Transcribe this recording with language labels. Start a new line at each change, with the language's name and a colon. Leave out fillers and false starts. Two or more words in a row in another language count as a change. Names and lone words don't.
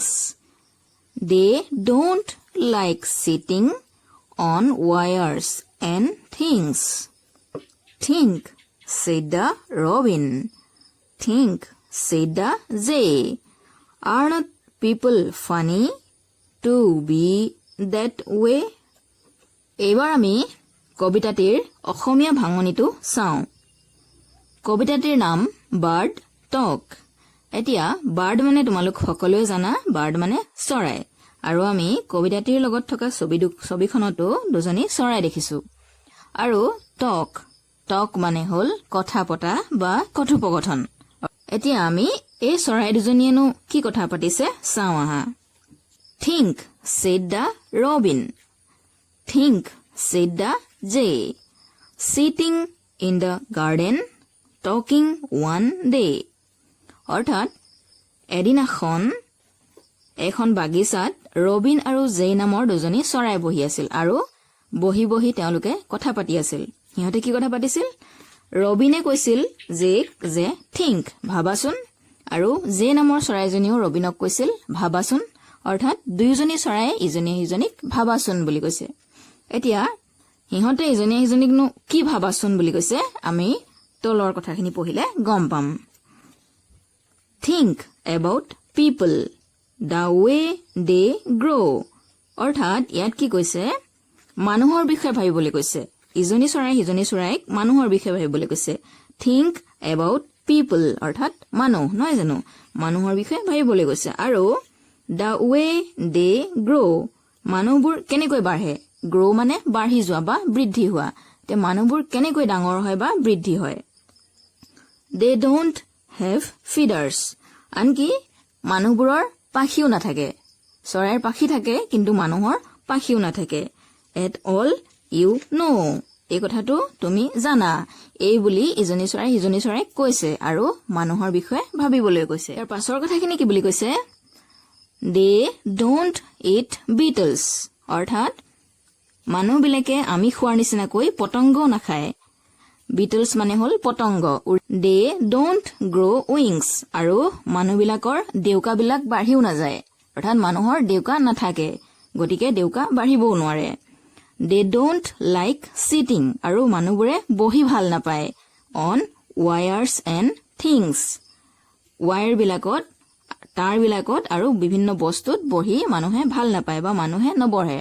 English: They don't like sitting on wires and things. Think, said the robin. Think, said the jay. Are not people funny to be that way?
Assamese: এইবাৰ আমি কবিতাটিৰ অসমীয়া ভাঙনিটো চাওঁ। কবিতাটিৰ নাম বাৰ্ড টক। এতিয়া বাৰ্ড মানে তোমালোক সকলোৱে জানা, বাৰ্ড মানে চৰাই। আৰু আমি কবিতাটিৰ লগত থকা ছবিখনতো দুজনী চৰাই দেখিছো। আৰু টক, টক মানে হ'ল কথা পতা বা কথোপকথন। এতিয়া আমি এই চৰাই দুজনীয়েনো কি কথা পাতিছে চাওঁ আহা।
English: Think, said the robin. Think, said the jay. Sitting in the garden, talking one day.
Assamese: অৰ্থাৎ এদিনাখন এখন বাগিচাত ৰবিন আৰু জে নামৰ দুজনী চৰাই বহি আছিল আৰু বহি বহি তেওঁলোকে কথা পাতি আছিল। সিহঁতে কি কথা পাতিছিল? ৰবিনে কৈছিল যে থিংক, ভাবাচোন, আৰু জে নামৰ চৰাইজনীও ৰবিনক কৈছিল ভাবাচোন। অৰ্থাৎ দুয়োজনী চৰাই ইজনীয়ে সিজনীক ভাবাচোন বুলি কৈছে। এতিয়া সিহঁতে ইজনীয়ে সিজনীকনো কি ভাবাচোন বুলি কৈছে আমি তলৰ কথাখিনি পঢ়িলে গম পাম।
English: Think about people, the way they grow.
Assamese: অৰ্থাৎ ইয়াত কি কৈছে? মানুহৰ বিষয়ে ভাবিবলৈ কৈছে। ইজনী চৰাই সিজনী চৰাইক মানুহৰ বিষয়ে ভাবিবলৈ কৈছে।
English: Think about people
Assamese: অৰ্থাৎ মানুহ, নহয় জানো? মানুহৰ বিষয়ে ভাবিবলৈ কৈছে। আৰু
English: the way they grow,
Assamese: মানুহবোৰ কেনেকৈ বাঢ়ে। grow মানে বাঢ়ি যোৱা বা বৃদ্ধি হোৱা। তে মানুহবোৰ কেনেকৈ ডাঙৰ হয় বা বৃদ্ধি হয়।
English: They don't have feathers.
Assamese: আনকি মানুহবোৰৰ পাখিও নাথাকে। চৰাইৰ পাখি থাকে কিন্তু মানুহৰ পাখিও নাথাকে।
English: At all, you know.
Assamese: এই কথাটো তুমি জানা। এই বুলি ইজনী চৰাই সিজনী চৰাইক কৈছে আৰু মানুহৰ বিষয়ে ভাবিবলৈ কৈছে। ইয়াৰ পাছৰ কথাখিনি কি বুলি কৈছে?
English: They don't eat beetles.
Assamese: অৰ্থাৎ মানুহবিলাকে আমি খোৱাৰ নিচিনাকৈ পতংগও নাখায়। বিটলছ মানে হ'ল পতংগ।
English: They don't grow wings.
Assamese: আৰু মানুহবিলাকৰ ডেউকাবিলাক বাঢ়িও নাযায়। অৰ্থাৎ মানুহৰ ডেউকা নাথাকে, গতিকে ডেউকা বাঢ়িবও নোৱাৰে।
English: They don't like sitting.
Assamese: আৰু মানুহবোৰে বহি ভাল নাপায়
English: on wires and things.
Assamese: ৱায়াৰবিলাকত, তাঁৰবিলাকত আৰু বিভিন্ন বস্তুত বহি মানুহে ভাল নাপায় বা মানুহে নবহে।